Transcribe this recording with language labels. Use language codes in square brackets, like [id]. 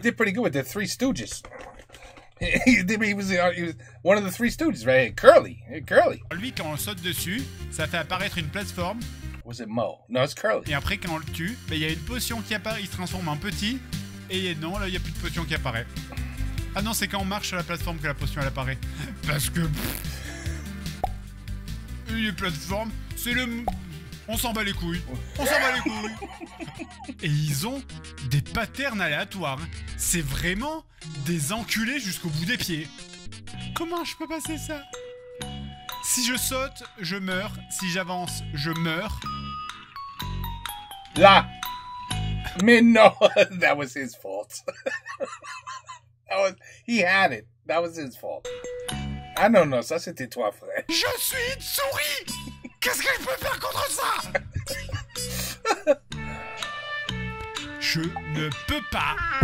[en] did pretty good with the Three Stooges. He was one of the Three Stooges, right? Curly. Curly. [fr] Lui, quand on saute dessus, ça fait apparaître une plateforme. [en] Was it Mo? No, it's Curly. [fr] Et après, quand on le tue, il y a une potion qui apparaît, il se transforme en petit. Et non, là, il n'y a plus de potion qui apparaît. Ah non, c'est quand on marche sur la plateforme que la potion, elle apparaît. Parce que... les plateformes, c'est le... On s'en bat les couilles. On s'en bat les couilles. Et ils ont des patterns aléatoires. C'est vraiment des enculés jusqu'au bout des pieds. Comment je peux passer ça? Si je saute, je meurs. Si j'avance, je meurs. Là. Mais [en] no, that was his fault. He had it. That was his fault. [fr] Ah non, ça c'était toi, frère. Je suis une souris. Qu'est-ce que je peux faire contre ça? Je ne peux pas.